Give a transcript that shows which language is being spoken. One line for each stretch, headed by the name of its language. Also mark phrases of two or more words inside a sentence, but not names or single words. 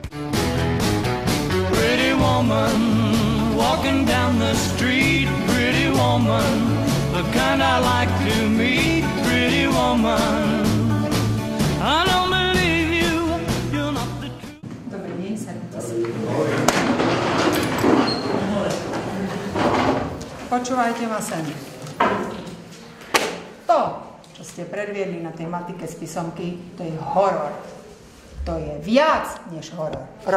English: Pretty woman, walking down the street. Pretty woman, the kind I like to meet. Pretty woman, I don't believe you, you're not the truth.
Slovak: Dobrý deň, sadnite si. Počúvajte ma sem. To, čo ste predviedli na tej matike z písomky, to je horor. To je viac než horor.